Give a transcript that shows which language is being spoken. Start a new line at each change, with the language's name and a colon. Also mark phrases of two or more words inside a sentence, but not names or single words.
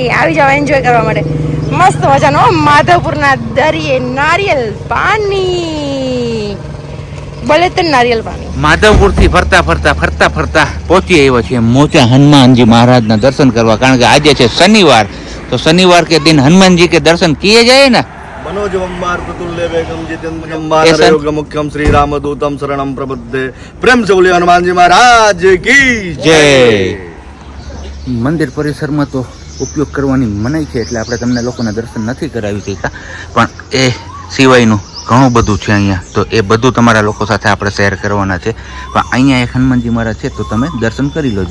Gujarati: આવી જાવ એન્જોય કરવા માટે. મસ્ત મજાનો માધવપુરના દરિયે નારિયેલ પાણી. ભલે તે નારિયેલ પાણી. માધવપુર થી ફરતા પહોંચી આવ્યા છીએ મોચા હનુમાનજી મહારાજના દર્શન કરવા. કારણ કે આજે છે શનિવાર, તો શનિવાર
Hindi: के दिन हनुमान जी के दर्शन किए जाए ना.
Sanskrit: मनोजवम्बार प्रतुल्य वेगम जितेन्द्रियं वानरयोगं मुख्यं श्री रामदूतं शरणं प्रपद्ये.
Hindi: प्रेम से बोलिए हनुमान जी महाराज की
Gujarati: જય. મંદિર પરિસરમાં તો ઉપયોગ કરવાની મનાઈ છે, એટલે આપણે તમને લોકોને દર્શન નથી કરાવી શક્યા. પણ એ સિવાયનું ઘણું બધું છે અહીંયા, તો એ બધું તમારા લોકો સાથે આપણે શેર કરવાના છે. પણ અહીંયા એક હનુમાનજી મહારાજ છે, તો તમે દર્શન કરી લો.